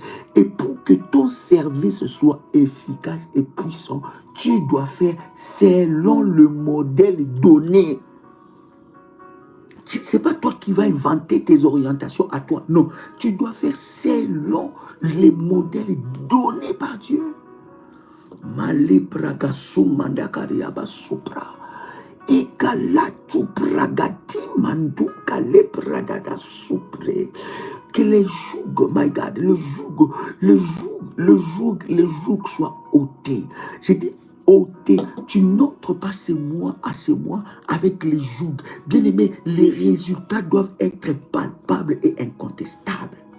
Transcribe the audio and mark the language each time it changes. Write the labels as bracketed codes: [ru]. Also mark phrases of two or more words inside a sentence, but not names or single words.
[fr] Et pour que ton service soit efficace et puissant, tu dois faire selon le modèle donné. Ce n'est pas toi qui vas inventer tes orientations à toi. Non, tu dois faire selon les modèles donnés par Dieu. Male praga sumanda kariaba supra. Ikalatu pragati mandu kale pragada supre. Que les jougs, [en] my God, [fr] le joug soit ôté. J'ai dit ôté. Tu n'entres pas ces mois à ces mois avec les jougs. Bien aimé, les résultats doivent être palpables et incontestables.